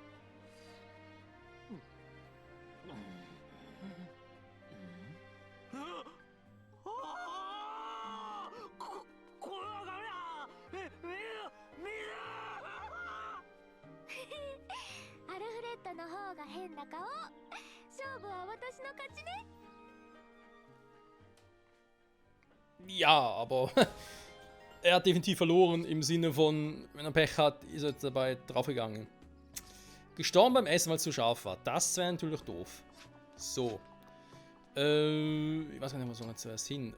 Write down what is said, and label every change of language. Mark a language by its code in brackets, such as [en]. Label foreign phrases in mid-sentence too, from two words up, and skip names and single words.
[ja] これはダメだ。アルフレッドの方が変な顔。勝負は私の勝ちね。 [de] Ja, aber er hat definitiv verloren im Sinne von, wenn er Pech hat, ist er dabei draufgegangen. Gestorben beim Essen, weil es zu scharf war. Das wäre natürlich doof. So. Ich weiß gar nicht, was wir zuerst hin.